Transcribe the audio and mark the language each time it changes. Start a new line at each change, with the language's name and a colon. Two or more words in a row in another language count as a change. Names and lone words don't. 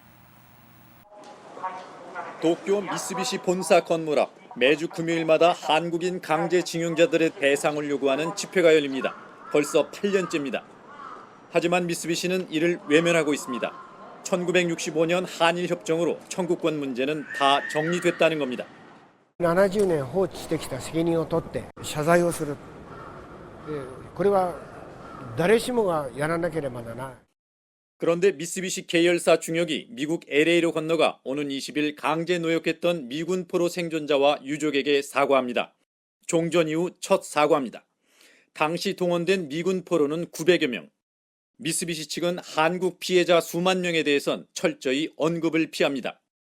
Korean: 도쿄 미쓰비시 본사 건물 앞 매주 금요일마다 한국인 강제징용자들의 배상을 요구하는 집회가 열립니다. 벌써 8년째입니다. 하지만 미쓰비시는 이를 외면하고 있습니다. 1965년 한일 협정으로 청구권 문제는 다 정리됐다는 겁니다.
Japanese: 70年放置してきた責任を取って謝罪をする。これは誰しもがやらなければならない。
Korean: 그런데 미쓰비시 계열사 중역이 미국 LA로 건너가 오는 20일 강제 노역했던 미군 포로 생존자와 유족에게 사과합니다. 종전 이후 첫 사과입니다. 당시 동원된 미군 포로는 900여 명. 미쓰비시 측은 한국 피해자 수만 명에 대해선 철저히 언급을 피합니다.